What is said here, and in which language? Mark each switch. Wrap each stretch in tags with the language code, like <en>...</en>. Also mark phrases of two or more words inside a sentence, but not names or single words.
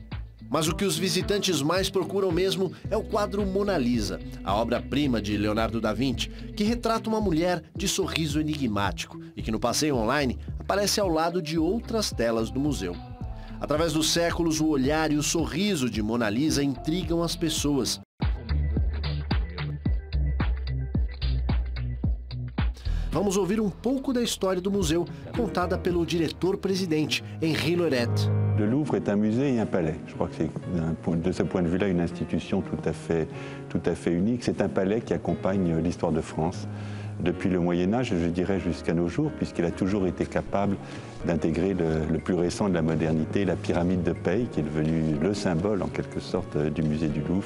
<pt>Mas o que os visitantes mais procuram mesmo é o quadro Mona Lisa, a obra-prima de Leonardo da Vinci, que retrata uma mulher de sorriso enigmático e que no passeio online aparece ao lado de outras telas do museu. Através dos séculos, o olhar e o sorriso de Mona Lisa intrigam as pessoas. Vamos ouvir um pouco da história do museu, contada pelo diretor-presidente, Henri Loret.</pt> <fr>Le Louvre est un musée et un palais. Je crois que c'est, de ce point de vue-là, une institution tout à fait unique. C'est un palais qui accompagne l'histoire de France depuis le Moyen-Âge, je dirais jusqu'à nos jours, puisqu'il a toujours été capable d'intégrer le plus récent de la modernité, la pyramide de Paye, qui est devenue le symbole, en quelque sorte, du musée du Louvre.</fr>